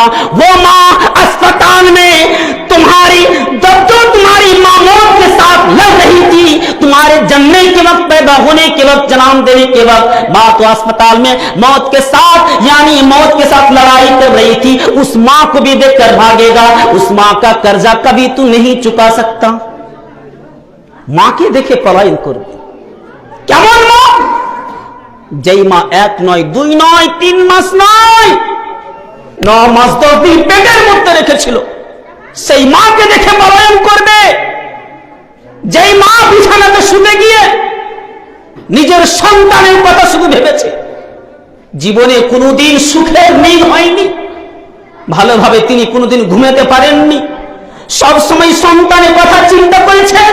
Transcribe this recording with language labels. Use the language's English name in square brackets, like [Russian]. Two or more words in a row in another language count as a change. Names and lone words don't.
[Urdu] وہ ماں اسپتال میں تمہاری ماں موت کے ساتھ لڑ رہی تھی, تمہارے جننے کے وقت, پیدا ہونے کے وقت, جنم دینے کے وقت ماں تو اسپتال میں موت کے ساتھ یعنی موت کے ساتھ لڑائی کر رہی تھی, اس ماں کو بھی دیکھ کر بھاگے گا. اس ماں کا قرضہ کبھی تو نہیں چکا سکتا. ماں کے دیکھے پلائن کرو [Bangla] কেমন মা? যেই মা 1 নয় 2 নয় 3 মাস নয় 9 মাস 10 দিন পেটের মধ্যে রেখেছিল, সেই মাকে দেখে পলায়ন করবে. যেই মা বিছানাতে শুতে গিয়ে নিজের সন্তানের কথা শুধু ভেবেছে, জীবনে কোনোদিন সুখের নিদ হয়নি, ভালোভাবে তিনি কোনোদিন ঘুমাতে পারেননি, সব সময় সন্তানের কথা চিন্তা করেছেন.